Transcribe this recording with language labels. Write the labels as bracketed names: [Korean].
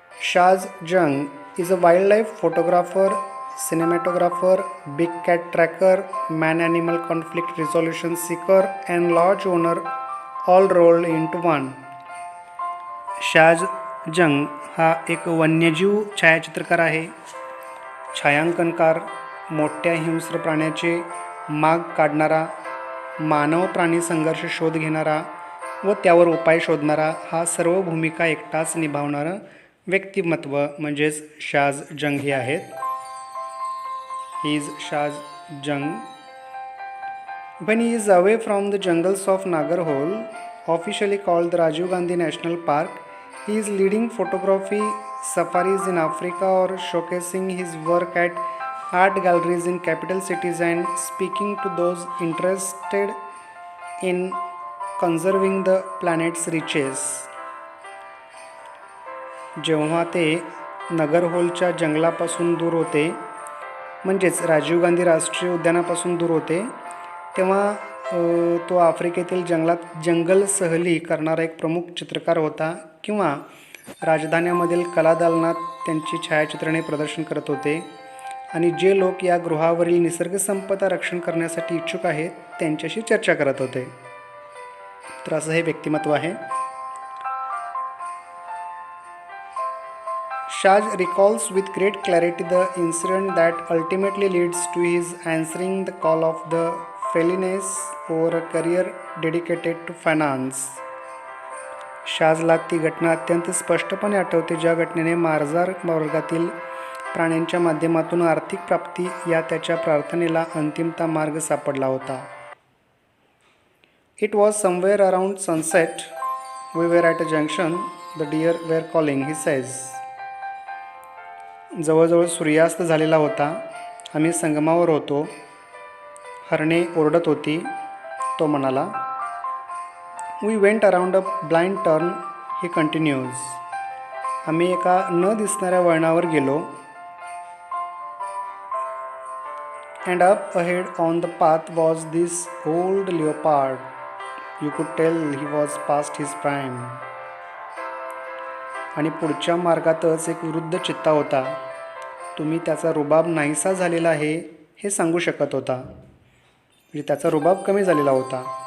[English] Shaz Jung is a wildlife photographer, cinematographer, big cat tracker, man-animal conflict resolution seeker, and lodge owner, all rolled into one. [Marathi] Shaz जंग हा एक वन्यजीव छायाचित्रकार आहे, छायांकनकार, मोठ्या हिंस्र प्राण्याचे माग काढणारा, मानव प्राणी संघर्ष शोध घेणारा व त्यावर उपाय शोधणारा, हा सर्व भूमिका एकटाच निभावणारा व्यक्तिमत्व म्हणजेच शाज जंग हे आहेत. [English] He is Shaaz Jung. When he is away from the jungles of Nagarhole, officially called the Rajiv Gandhi National Park, he is leading photography safaris in Africa or showcasing his work at art galleries in capital cities and speaking to those interested in conserving the planet's riches. [Marathi] जेव्हा ते नगरहोलच्या जंगलापासून दूर होते, म्हणजेच राजीव गांधी राष्ट्रीय उद्यानापासून दूर होते, तेव्हा तो आफ्रिकेतील जंगलात जंगल सहली करणारा एक प्रमुख चित्रकार होता किंवा राजधान्यामधील कलादालनात त्यांची छायाचित्रणे प्रदर्शन करत होते. आणि जे लोक या गृहावरील निसर्गसंपदा रक्षण करण्यासाठी इच्छुक आहेत त्यांच्याशी चर्चा करत होते. तर असं हे व्यक्तिमत्व आहे. [English] Shaz recalls with great clarity the incident that ultimately leads to his answering the call of the Felinese over a career dedicated to finance. [Marathi] शाजला ती घटना अत्यंत स्पष्टपणे आठवते, ज्या घटनेने मार्जार वर्गातील प्राण्यांच्या माध्यमातून आर्थिक प्राप्ती या त्याच्या प्रार्थनेला अंतिमता मार्ग सापडला होता. [English] It was somewhere around sunset. We were at a junction. The deer were calling, he says. [Marathi] जवळजवळ सूर्यास्त झालेला होता. आम्ही संगमावर होतो. हरणे ओरडत होती, तो म्हणाला. [English] We went around a blind turn, he continues. [Marathi] आम्ही एका न दिसणाऱ्या वळणावर गेलो. [English] And up ahead on the path was this old leopard. You could tell he was past his prime. [Marathi] आणि पुढच्या मार्गातच एक वृद्ध चित्ता होता. तुम्ही त्याचा रुबाब नाहीसा झालेला आहे हे सांगू शकत होता, म्हणजे त्याचा रुबाब कमी झालेला होता.